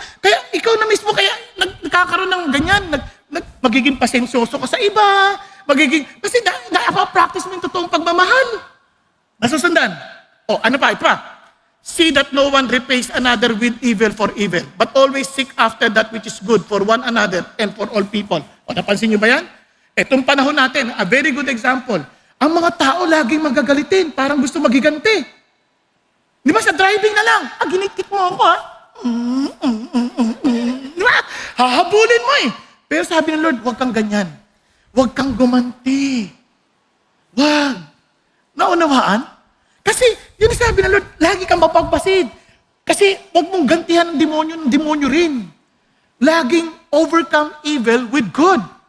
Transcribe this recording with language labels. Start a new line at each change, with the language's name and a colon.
Filipino: Kaya ikaw na mismo, kaya nagkakaroon ng ganyan, magiging pasensyoso ka sa iba, kasi practice mo yung totoong pagmamahal. Nasusundan. O, ano pa, ito pa.
English: See that no one repays another with evil for evil, but always seek after that which is good for one another and for all people.
Filipino: O, napansin niyo ba yan? Itong panahon natin,
English: a very good example.
Filipino: Ang mga tao laging magagalitin, parang gusto magiganti. Di ba sa driving na lang, ginitik mo ako ha? Di ba? Hahabulin mo eh. Pero sabi ng Lord, huwag kang ganyan. Huwag kang gumanti. Huwag. Naunawaan? Kasi, yun sabi ng Lord, lagi kang mapagbasid. Kasi, huwag mong gantihan ng demonyo rin.
English: Laging overcome evil with good.